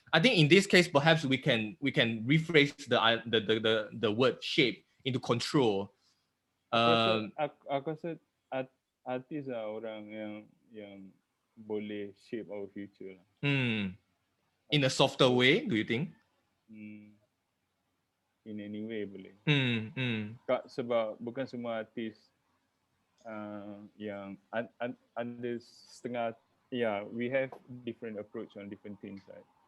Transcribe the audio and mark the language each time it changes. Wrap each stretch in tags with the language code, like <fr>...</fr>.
<en>I think in this case, perhaps we can rephrase the word shape into control.</en> <ms>Aku rasa artis lah orang yang boleh</ms> <en>shape our future</en> <ms>lah.</ms> <en>In a softer way, do you think? In any way</en> <ms>boleh. Sebab bukan semua artis yang ada setengah.</ms> <en>Yeah, we have different approach on different things, right?</en>